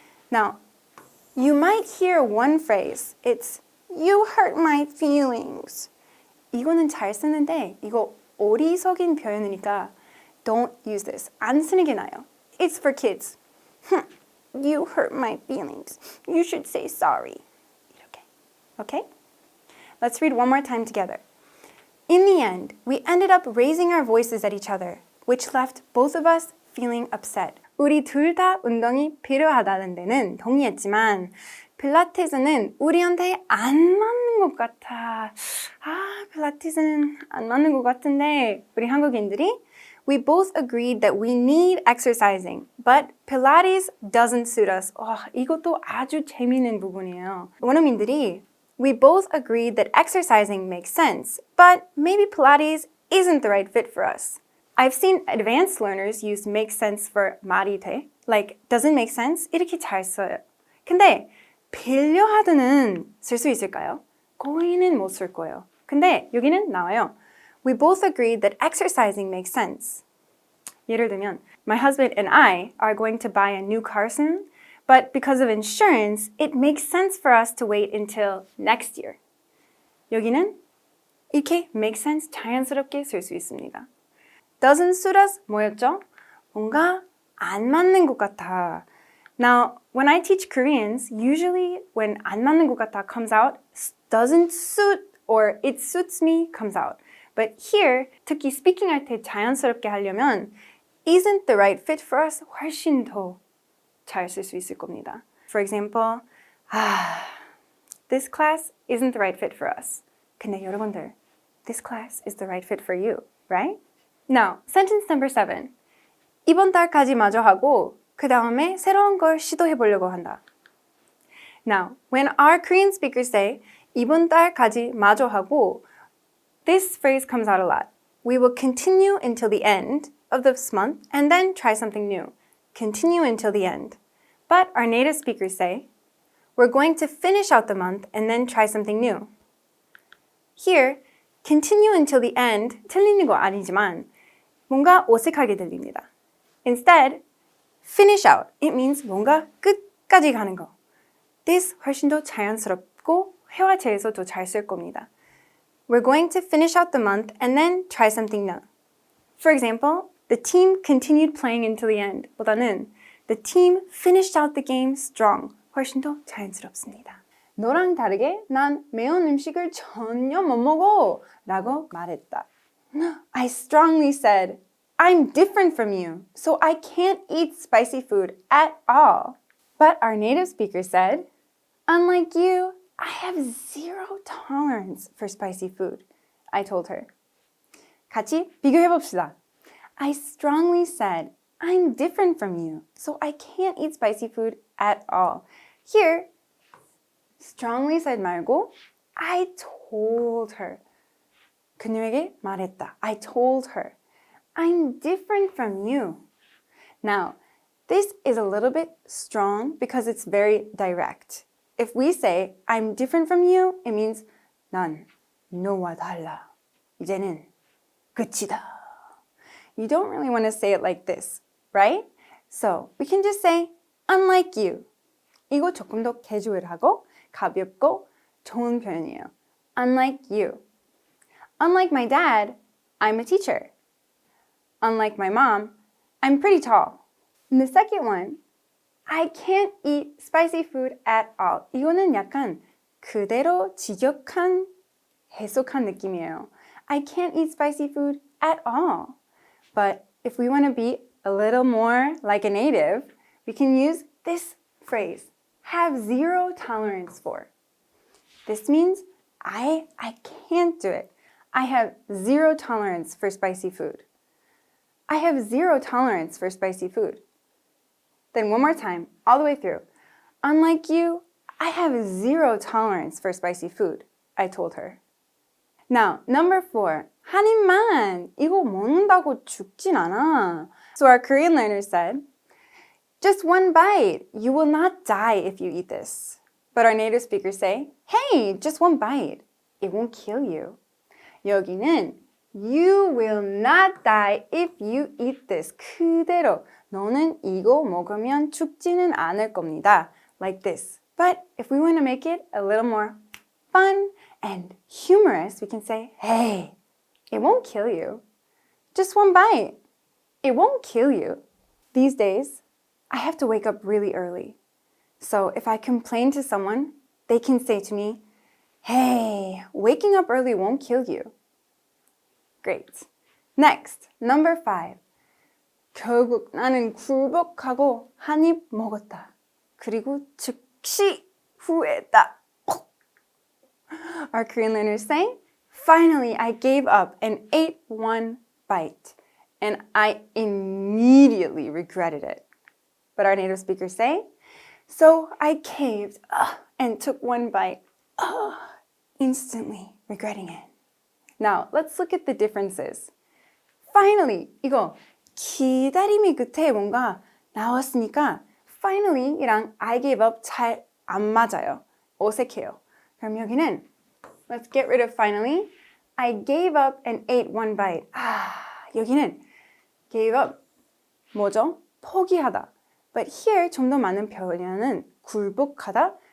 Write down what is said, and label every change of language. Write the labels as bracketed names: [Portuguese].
[English] Now, you might hear one phrase. It's, you hurt my feelings. [Korean] 이거는 잘 쓰는데 이거 어리석인 표현이니까 [English] don't use this. [Korean] 안 쓰는 게 나아요. [English] It's for kids. You hurt my feelings. You should say sorry. [Korean] 이렇게. [English] Okay? Let's read one more time together. In the end, we ended up raising our voices at each other, which left both of us feeling upset. [Korean] 우리 둘 다 운동이 필요하다는 데는 동의했지만 필라테스는 우리한테 안 맞는 것 같아. 필라테스는 안 맞는 것 같은데 우리 한국인들이 [English] we both agreed that we need exercising, but Pilates doesn't suit us. [Korean] 이것도 아주 재미있는 부분이에요. 원어민들이 [English] we both agreed that exercising makes sense, but maybe Pilates isn't the right fit for us. I've seen advanced learners use make sense for [Korean] 말이 돼. [English] Like, doesn't make sense? [Korean] 이렇게 잘 써요. 근데 빌려하드는 쓸 수 있을까요? 거의는 못 쓸 거예요. 근데 여기는 나와요. [English] We both agreed that exercising makes sense. [Korean] 예를 들면, [English] my husband and I are going to buy a new car soon, but because of insurance, it makes sense for us to wait until next year. [Korean] 여기는 이렇게 make sense 자연스럽게 쓸 수 있습니다. [English] Doesn't suit us [Korean] 뭐였죠? 뭔가 안 맞는 것 같아. [English] Now, when I teach Koreans, usually when [Korean] 안 맞는 것 같아 [English] comes out, doesn't suit or it suits me comes out. But here, [Korean] 특히 speaking 할 때 자연스럽게 하려면 [English] isn't the right fit for us [Korean] 훨씬 더 잘 쓸 수 있을 겁니다. [English] For example, this class isn't the right fit for us. [Korean] 근데 여러분들, [English] this class is the right fit for you, right? Now, sentence number 7. [Korean] 이번 달까지 마저 하고 그 다음에 새로운 걸 시도해 보려고 한다. [English] Now, when our Korean speakers say [Korean] 이번 달까지 마저 하고 [English] this phrase comes out a lot. We will continue until the end of this month and then try something new. Continue until the end. But our native speakers say, we're going to finish out the month and then try something new. Here, continue until the end [Korean] 틀리는 거 아니지만 뭔가 어색하게 들립니다. [English] Instead, finish out. It means [Korean] 뭔가 끝까지 가는 거. [English] This [Korean] 훨씬 더 자연스럽고 회화체에서 더 잘 쓸 겁니다. [English] We're going to finish out the month and then try something new. For example, the team continued playing until the end [Korean] 보다는 [English] the team finished out the game strong. [Korean] 훨씬 더 자연스럽습니다. 너랑 다르게 난 매운 음식을 전혀 못 먹어 라고 말했다. [English] I strongly said, I'm different from you, so I can't eat spicy food at all. But our native speaker said, unlike you, I have zero tolerance for spicy food, I told her. [Korean] 같이 비교해봅시다. [English] I strongly said, I'm different from you, so I can't eat spicy food at all. Here, strongly said 말고, I told her. [Korean] 그녀에게 말했다. [English] I told her. I'm different from you. Now, this is a little bit strong because it's very direct. If we say, I'm different from you, it means [Korean] 난 너와 달라. 이제는 끝이다. [English] You don't really want to say it like this, right? So, we can just say, unlike you. [Korean] 이거 조금 더 캐주얼하고 가볍고 좋은 표현이에요. [English] Unlike you. Unlike my dad, I'm a teacher. Unlike my mom, I'm pretty tall. And the second one, I can't eat spicy food at all. [Korean] 이거는 약간 그대로 직역한 해석한 느낌이에요. [English] I can't eat spicy food at all. But if we want to be a little more like a native, we can use this phrase, have zero tolerance for. This means I can't do it. I have zero tolerance for spicy food. I have zero tolerance for spicy food. Then one more time, all the way through. Unlike you, I have zero tolerance for spicy food, I told her. Now, number 4. [Korean] 한 입만! 이거 먹는다고 죽진 않아. [English] So our Korean learner said, just one bite. You will not die if you eat this. But our native speakers say, hey, just one bite. It won't kill you. [Korean] 여기는 [English] you will not die if you eat this. [Korean] 그대로 너는 이거 먹으면 죽지는 않을 겁니다. [English] Like this. But if we want to make it a little more fun and humorous, we can say, hey, it won't kill you. Just one bite. It won't kill you. These days, I have to wake up really early. So if I complain to someone, they can say to me, hey, waking up early won't kill you. Great. Next, number 5. [Korean] 결국 나는 굴복하고 한 입 먹었다. 그리고 즉시 후회했다. [English] Our Korean learners say, finally I gave up and ate one bite. And I immediately regretted it. But our native speakers say, so I caved and took one bite, instantly regretting it. Now, let's look at the differences. Finally, [Korean] 이거 기다림이 끝에 뭔가 나왔으니까 [English] finally [Korean] 이랑 [English] I gave up [Korean] 잘 안 맞아요. 어색해요. 그럼 여기는 [English] let's get rid of finally. I gave up and ate one bite. [Korean] 여기는 [English] gave up [Korean] 뭐죠? 포기하다. [English] But here [Korean] 좀 더 많은 표현은 굴복하다.